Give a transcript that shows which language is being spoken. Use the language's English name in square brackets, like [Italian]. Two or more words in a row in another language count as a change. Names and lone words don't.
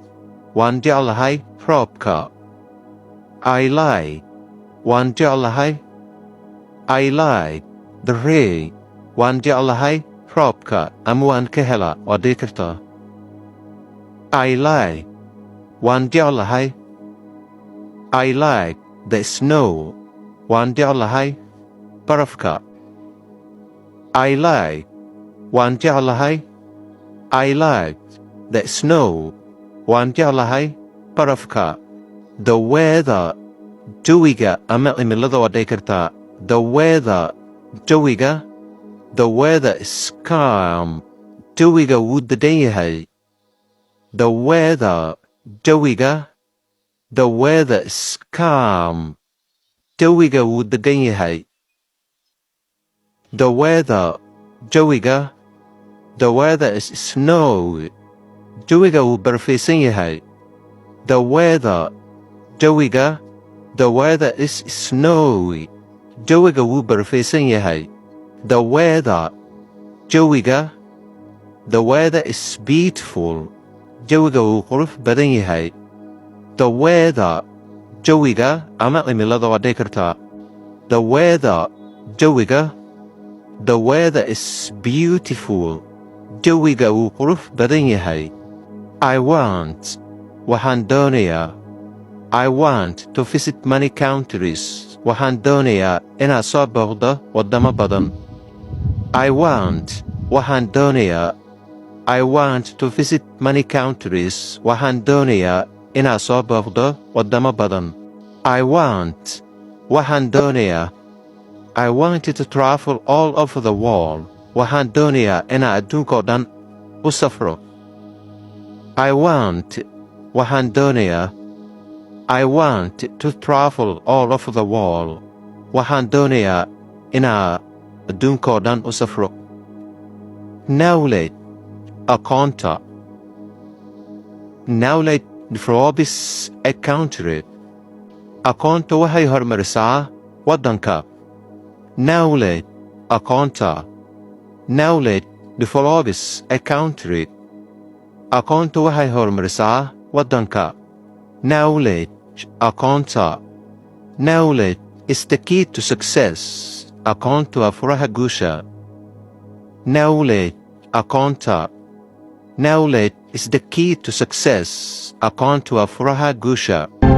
[Somali] Waan jeclahay roobka. [English] I like [Somali] waan jeclahay. [English] I like the rain. [Somali] Waan jeclahay roobka ama waan ka helaa waa dhihi kartaa. [English] I like [Somali] waan jeclahay. [English] I like the snow. [Somali] Waan jeclahay barafka. [English] I like [Somali] waan jeclahay. [English] I like the snow. [Somali] Waan jeclahay barafka. [English] The weather. [Somali] Jawiga ama cimilada waa dhihi kartaa. [English] The weather. Jawiga. The weather is calm. [Somali] Jawiga wuu degan yahay. [English] The weather. Jawiga. The weather is calm. [Somali] Jawiga wuu degan yahay. [English] The weather. Jawiga. The weather is snow. [Somali] Jawiga wuu barafaysan yahay. [English] The weather. Jawiga. The weather is snowy. [Somali] Jawiga wuu barafaysan yahay. [English] The weather. Jawiga. The weather is beautiful. [Somali] Jawiga wuu qurux badan yahay. [English] The weather. [Somali] Jawiga ama cimilada waa dhihi kartaa. [English] The weather. Jawiga. The weather is beautiful. [Somali] Jawiga wuu qurux badan yahay. [English] I want. [Somali] Waxaan doonayaa. [English] I want to visit many countries. [Somali] Waxaan doonayaa inaan soo booqdo waddamo badan. [English] I want. [Somali] Waxaan doonayaa. [English] I want to visit many countries. [Somali] Waxaan doonayaa inaan soo booqdo waddamo badan. [English] I want. [Somali] Waxaan doonayaa. [English] I want to travel all over the world. [Somali] Waxaan doonayaa inaan adduunka oo dhan u safro. [English] I want. [Somali] Waxaan doonayaa. [English] I want to travel all over the world. [Somali] Waxaan doonayaa inaan adduunka oo dhan u safro. [English] Knowledge. Aqoonta. Knowledge develops a country. [Somali] Aqoonta waxay horumarisaa waddanka. [English] Knowledge. Aqoonta. Knowledge develops a country. [Somali] Aqoonta waxay horumarisaa waddanka. [English] Knowledge. Aqoonta. Knowledge is the key to success. [Somali] Aqoontu waa furaha guusha. [English] Knowledge aqoonta. Knowledge is the key to success. [Somali] Aqoontu waa furaha guusha.